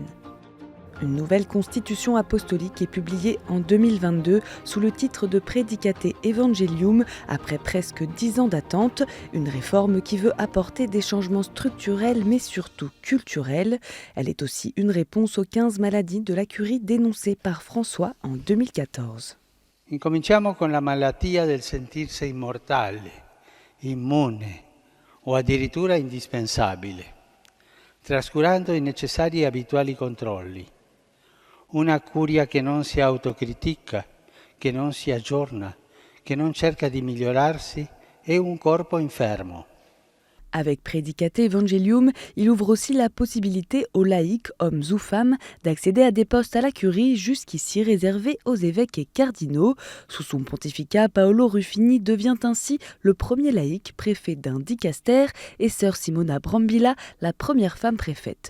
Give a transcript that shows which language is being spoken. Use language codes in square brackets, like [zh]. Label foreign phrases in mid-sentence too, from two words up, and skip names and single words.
[fr] Une nouvelle constitution apostolique est publiée en 2022 sous le titre de Praedicate Evangelium après presque 10 ans d'attente, une réforme qui veut apporter des changements structurels mais surtout culturels. Elle est aussi une réponse aux 15 maladies de la curie dénoncées par François en 2014. [it] Incominciamo con la malattia del sentirsi immortale, immune o addirittura indispensabile, trascurando i necessari e abituali controlli. Una curia che non si autocritica, che non si aggiorna, che non cerca di migliorarsi, è un corpo infermo. [fr] Avec Praedicate Evangelium, il ouvre aussi la possibilité aux laïcs, hommes ou femmes, d'accéder à des postes à la curie jusqu'ici réservés aux évêques et cardinaux. Sous son pontificat, Paolo Ruffini devient ainsi le premier laïc préfet d'un dicaster et sœur Simona Brambilla la première femme préfète.